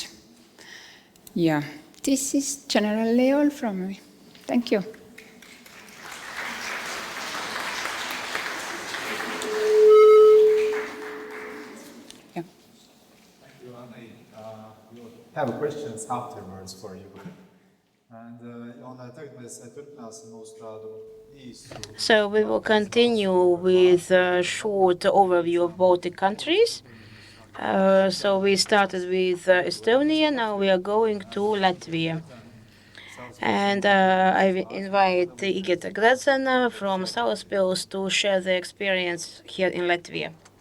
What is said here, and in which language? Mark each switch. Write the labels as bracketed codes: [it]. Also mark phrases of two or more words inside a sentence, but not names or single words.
[en] Yeah, this is generally all from me. Thank you. Have questions afterwards for you. [lv] And tagad mēs turpināsim mūsu tādu [en] So we will continue with a short overview of Baltic countries. So we started with Estonia, now we are going to Latvia. And I invite Igita Gradzena from Salaspils to share their experience here in Latvia.